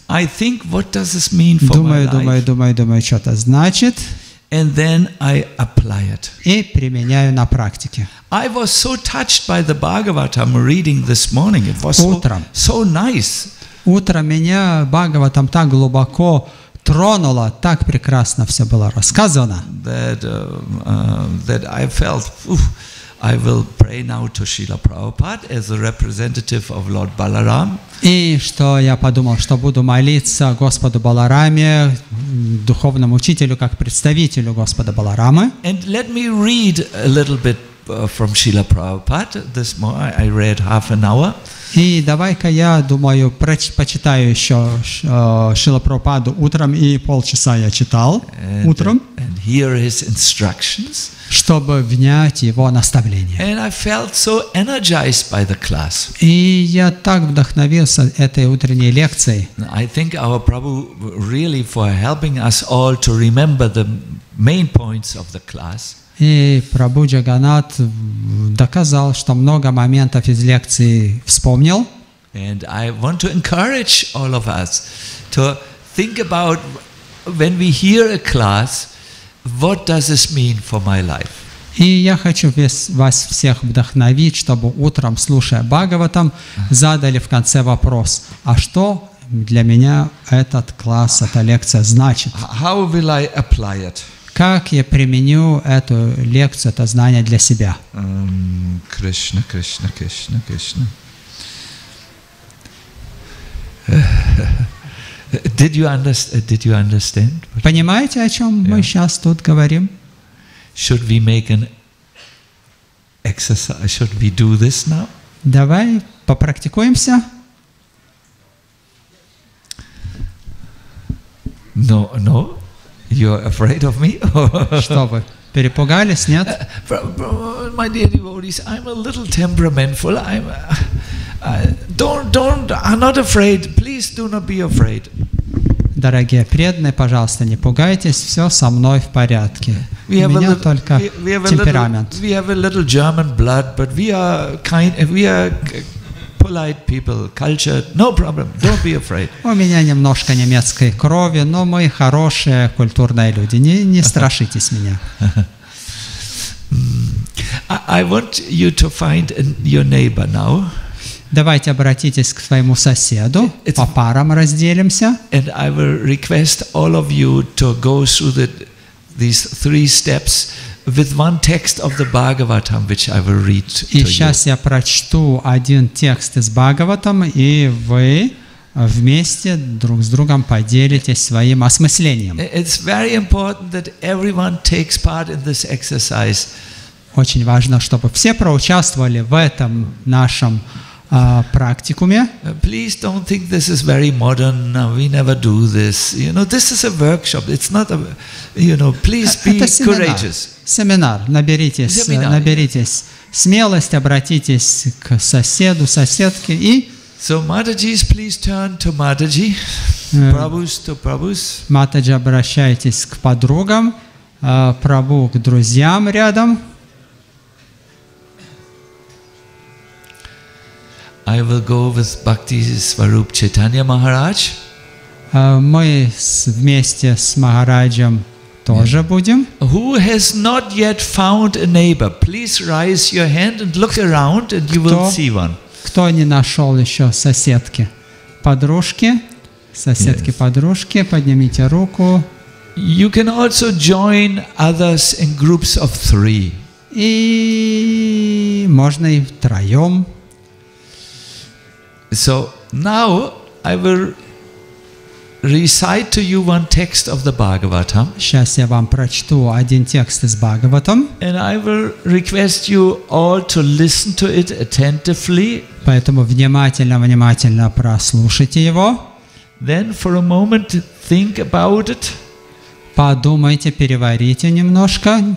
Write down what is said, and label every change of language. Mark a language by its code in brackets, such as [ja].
[en] I think, what does this mean for my life? [ru] Думаю, что это значит. [en] And then I apply it. [ru] И применяю на практике. [en] I was so touched by the Bhagavatam reading this morning. It was so nice. [ru] Утром меня Бхагаватам так глубоко тронуло, так прекрасно все было рассказано. [en] That I felt, I will pray now to Srila Prabhupada as a representative of Lord Balaram. [ru] И что я подумал, что буду молиться Господу Балараме, духовному учителю, как представителю Господа Баларамы. [en] And let me read a little bit from Srila Prabhupada. This morning I read half an hour. [ru] И давай-ка я, думаю, почитаю еще Шрила Прабхупаду утром, и полчаса я читал утром, [en] and hear his instructions. [ru] Чтобы внять его наставления. [en] And I felt so energized by the class. [ru] И я так вдохновился этой утренней лекцией. [en] I thank our Prabhu really for helping us all to remember the main points of the class. [ru] И Прабху Джаганат доказал, что много моментов из лекции вспомнил. [en] And I want to encourage all of us to think about when we hear a class, what does this mean for my life? [ru] И я хочу вас всех вдохновить, чтобы утром, слушая Бхагаватам, задали в конце вопрос: а что для меня этот класс, эта лекция значит? [en] How will I apply it? [ru] Как я применю эту лекцию, это знание для себя? [en] Krishna, Krishna, Krishna, Krishna. Did you understand? [ru] Понимаете, о чем мы сейчас тут говорим? [en] Should we make an exercise? Should we do this now? [ru] Давай попрактикуемся. [en] No. You're afraid of me? [ru] Что вы, перепугались, нет? [en] My dear devotees, I'm a little temperamental. I'm not afraid. Please do not be afraid. [ru] Дорогие преданные, пожалуйста, не пугайтесь, все со мной в порядке. У меня только темперамент. [en] We have a little German blood, but we are polite people, cultured, no problem, don't be afraid. [ru] У меня немножко немецкой крови, но мы хорошие, культурные люди, не страшитесь меня. [en] I want you to find your neighbor now. [ru] Давайте обратитесь к своему соседу, по парам разделимся. [en] And I will request all of you to go through the these 3 steps with one text of the Bhagavatam, which I will read to [ru] И [en] you. [ru] сейчас я прочту один текст из Бхагаватам, и вы вместе друг с другом поделитесь своим осмыслением. [en] It's very important that everyone takes part in this exercise. [ru] Очень важно, чтобы все проучаствовали в этом нашем практикуме. [en] Please don't think this is very modern. We never do this. This is a workshop. It's not a, please be courageous. [ru] Семинар. Наберитесь смелость, обратитесь к соседу, соседке и [en] So Matajis, please turn to Mataji. Prabhus to Prabhus. [ru] Матаджи, обращайтесь к подругам, Прабhu к друзьям рядом. [en] I will go with Bhakti Swarup Chaitanya Maharaj. [ru] Мы вместе с Махараджем тоже будем. [en] Who has not yet found a neighbor? Please raise your hand and look around and you will see one. [ru] Кто не нашел еще соседки? Подружки? Соседки-подружки, поднимите руку. [en] You can also join others in groups of 3. [ru] И можно и втроем. [en] So now I will recite to you one text of the Bhagavatam. [ru] Сейчас я вам прочту один текст из Бхагаватам. [en] And I will request you all to listen to it attentively. [ru] Поэтому внимательно прослушайте его. [en] Then for a moment think about it. [ru] Подумайте, переварите немножко.